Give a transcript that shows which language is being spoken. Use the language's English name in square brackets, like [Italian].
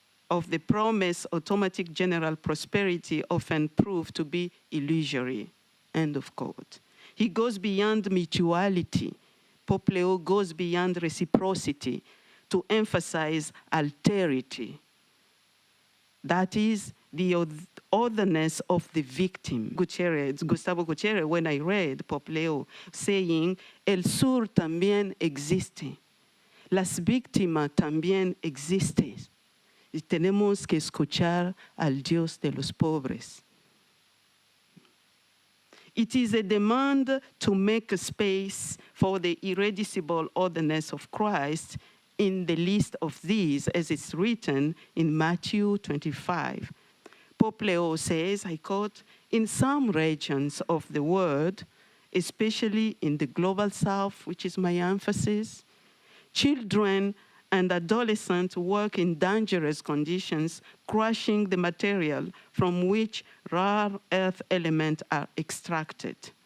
[English] Of the promise, automatic general prosperity often proved to be illusory, end of quote. He goes beyond mutuality. Pope Leo goes beyond reciprocity to emphasize alterity. That is the otherness of the victim. Gustavo Gutierrez, when I read Pope Leo saying, [Spanish] "El sur también existe. Las víctimas también existen. Y tenemos que escuchar al Dios de los pobres." [English] It is a demand to make a space for the irreducible otherness of Christ in the list of these, as it's written in Matthew 25. Pope Leo says, I quote, "In some regions of the world, especially in the global south, which is my emphasis, children and adolescents work in dangerous conditions, crushing the material from which rare earth elements are extracted.